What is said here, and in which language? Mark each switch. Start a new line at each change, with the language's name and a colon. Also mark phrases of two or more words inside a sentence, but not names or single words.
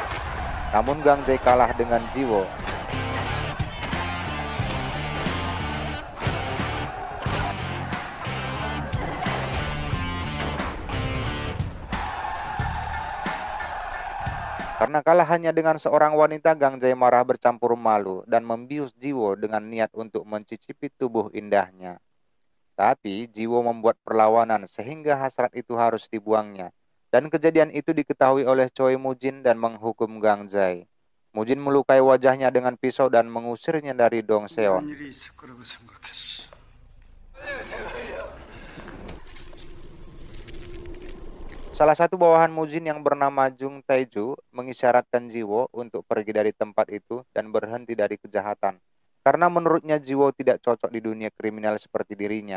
Indonesian: Namun Gangjai kalah dengan Jiwo. Karena kalah hanya dengan seorang wanita, Gangjai marah bercampur malu dan membius Jiwo dengan niat untuk mencicipi tubuh indahnya. Tapi Jiwo membuat perlawanan sehingga hasrat itu harus dibuangnya. Dan kejadian itu diketahui oleh Choi Mujin dan menghukum Gangjai. Mujin melukai wajahnya dengan pisau dan mengusirnya dari Dongseon.
Korean: 이런 일이 있을 거라고 생각했어.
Indonesian: Salah satu bawahan Mujin yang bernama Jung Taeju mengisyaratkan Jiwo untuk pergi dari tempat itu dan berhenti dari kejahatan. Karena menurutnya Jiwo tidak cocok di dunia kriminal seperti dirinya.